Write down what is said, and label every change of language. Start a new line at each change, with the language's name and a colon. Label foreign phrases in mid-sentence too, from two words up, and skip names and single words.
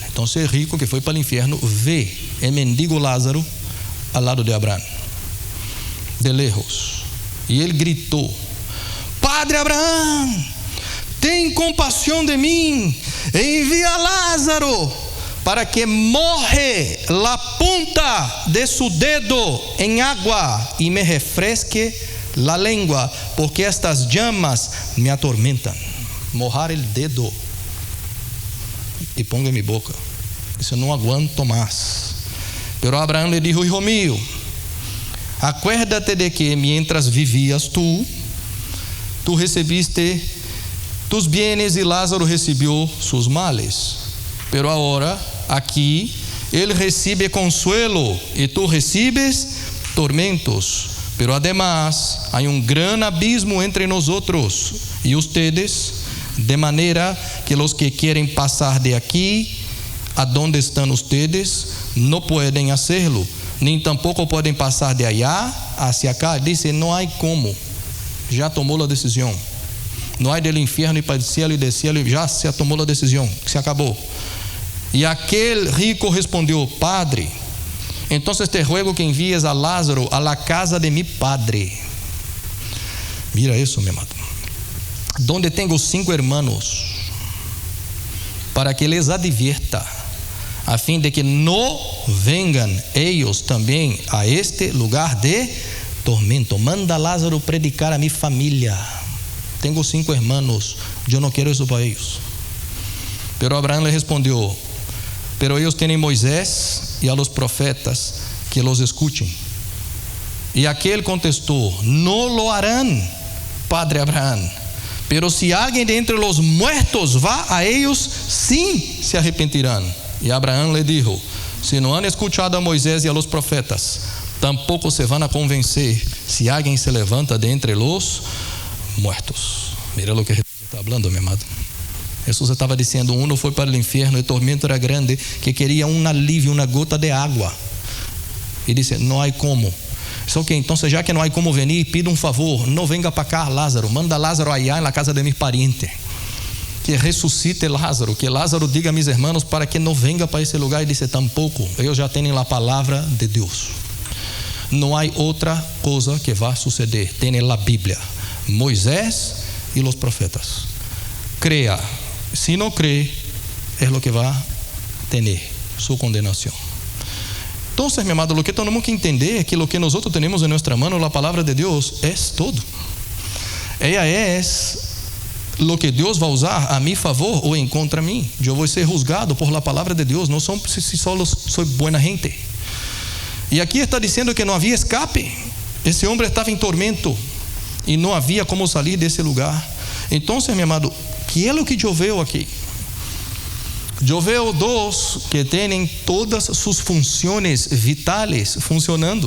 Portuguese: Então, o rico que foi para o inferno vê o mendigo Lázaro ao lado de Abraão,
Spanish: de lejos,
Portuguese: e ele gritou: Padre Abraão, tem compaixão de mim, envia Lázaro para que
Spanish: moje la punta de su dedo en agua y me refresque la lengua, porque estas llamas me atormentan. Mojar el dedo y ponga en mi boca.
Portuguese: Isso não
Spanish: aguanto más. Pero Abraão le dijo: Hijo mío, acuérdate de que mientras vivías tú recebiste tus bienes y Lázaro recibió sus males. Pero ahora
Portuguese: aqui ele recebe
Spanish: consuelo e tu recibes tormentos. Pero además hay un gran abismo entre nosotros y ustedes, de manera que los que quieren pasar de aquí a donde están ustedes no pueden hacerlo, ni tampoco pueden pasar de allá hacia acá. Dice, no hay como,
Portuguese: já tomou a decisão. Não há
Spanish: del inferno
Portuguese: para o cielo e
Spanish: del cielo,
Portuguese: já se tomou a decisão, se acabou. E aquele rico respondeu: Padre, então
Spanish: te ruego que envies a Lázaro a la casa de mi padre.
Portuguese: Mira isso, meu amado.
Spanish: Donde tenho 5 hermanos, para que les advierta,
Portuguese: a fim de
Spanish: que no vengan ellos também a este lugar de tormento. Manda Lázaro predicar a mi família.
Portuguese: Tenho 5 hermanos, eu não quero isso para eles.
Spanish: Pero Abraão le respondeu: Pero ellos tienen Moisés y a los profetas, que los escuchen. Y aquel contestó: No lo harán, Padre Abraão. Pero si alguien de entre los muertos va a ellos, sim se arrepentirán. Y Abraão le dijo: Si no han escuchado a Moisés y a los profetas, tampoco se van a convencer si alguien se levanta de entre los muertos. Mira lo que Jesus está hablando,
Portuguese: meu amado. Jesus estava dizendo: um foi para o inferno, o tormento era grande, que queria um alívio, uma gota de água. E disse: não há como. Só que então, já que não há como venir, pida um favor: não venga para cá, Lázaro. Manda Lázaro allá na casa
Spanish: de mi pariente,
Portuguese: que ressuscite Lázaro, que Lázaro diga
Spanish: a mis hermanos
Portuguese: para que não venga para esse lugar. E disse: tampouco, eles já têm a palavra de Deus. Não há outra coisa que vá suceder. Tem a Bíblia, Moisés e os profetas. Creia.
Spanish: Si no cree, es lo que va a tener su condenación. Entonces, mi amado, lo que tenemos que entender es que lo que nosotros tenemos en nuestra mano, la palabra de Dios, es todo. Ella es lo que
Portuguese: Deus vai usar a mi favor ou em contra mim. Eu vou ser
Spanish: juzgado por la
Portuguese: palavra de Deus. Não sou
Spanish: si solo soy buena gente.
Portuguese: E aqui está dizendo que não havia escape. Esse homem estava em tormento e não havia como sair desse lugar. Então, meu amado, que é o que eu vejo aqui? Eu vejo dois que têm todas suas funções vitais funcionando.